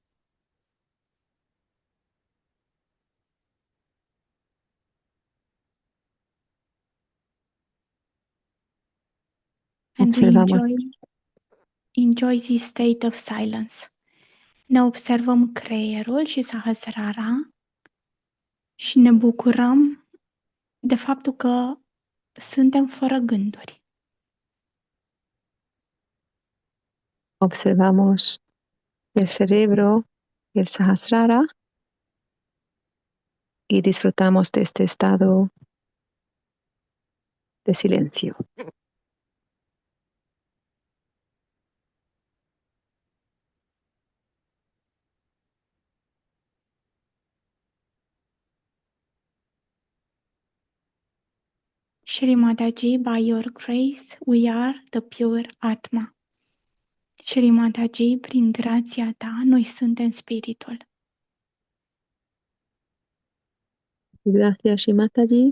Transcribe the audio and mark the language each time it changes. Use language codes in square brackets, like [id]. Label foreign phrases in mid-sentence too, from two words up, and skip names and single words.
[en] And we [es] Observamos, [en] enjoy this state of silence. [ro] Ne observăm creierul și sahasrara și ne bucurăm de faptul că suntem fără gânduri. [es] observamos el cerebro y el sahasrara y disfrutamos de este estado de silencio. [en] Shri Mataji, by your grace, we are the pure Atma. [ro] Shri Mataji, prin grația ta, noi suntem spiritul. [es] Gracias, Shimataji.